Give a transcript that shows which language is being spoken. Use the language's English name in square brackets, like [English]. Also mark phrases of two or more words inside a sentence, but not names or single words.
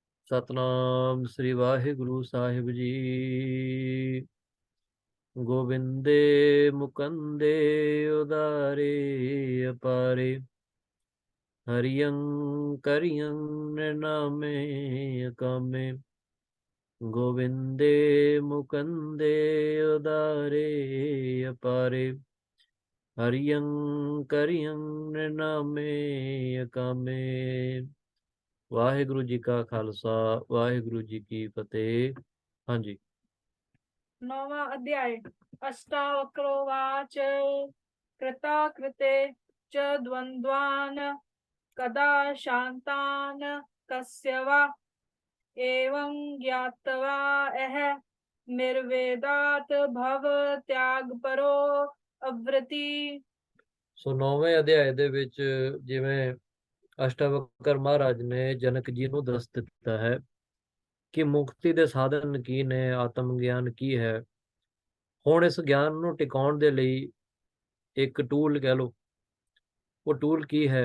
[Punjabi] ਸਤਨਾਮ ਸ੍ਰੀ ਵਾਹਿਗੁਰੂ ਸਾਹਿਬ ਜੀ। [Sanskrit] गोविंदे मुकंदे उदारे अपारे, हरियं करियं नृनामे अकामे। गोविंदे मुकंदे उदारे अपारे, हरियं करियं नृनामे अकामे। [Punjabi] ਵਾਹਿਗੁਰੂ ਜੀ ਕਾ ਖ਼ਾਲਸਾ, ਵਾਹਿਗੁਰੂ ਜੀ ਕੀ ਫ਼ਤਿਹ। ਹਾਂ ਜੀ। [Hindi] 9वां अध्याय। [Sanskrit] अष्टावक्रोवाच कृता कृते च द्वन्द्वान् कदा शान्तान् कस्य वा एवं ज्ञात्वा अह निर्वेदात् भव त्याग परो अवृति। [Punjabi] ਸੋ 9ਵੇਂ ਅਧਿਆਏ ਦੇ ਵਿੱਚ ਜਿਵੇਂ ਅਸ਼ਟਾਵਕਰ ਮਹਾਰਾਜ ਨੇ ਜਨਕ ਜੀ ਨੂੰ ਦੱਸ ਦਿੱਤਾ ਹੈ ਕਿ ਮੁਕਤੀ ਦੇ ਸਾਧਨ ਕੀ ਨੇ, ਆਤਮ ਗਿਆਨ ਕੀ ਹੈ। ਹੁਣ ਇਸ ਗਿਆਨ ਨੂੰ ਟਿਕਾਉਣ ਦੇ ਲਈ ਇੱਕ ਟੂਲ ਕਹਿ ਲਓ, ਉਹ ਟੂਲ ਕੀ ਹੈ?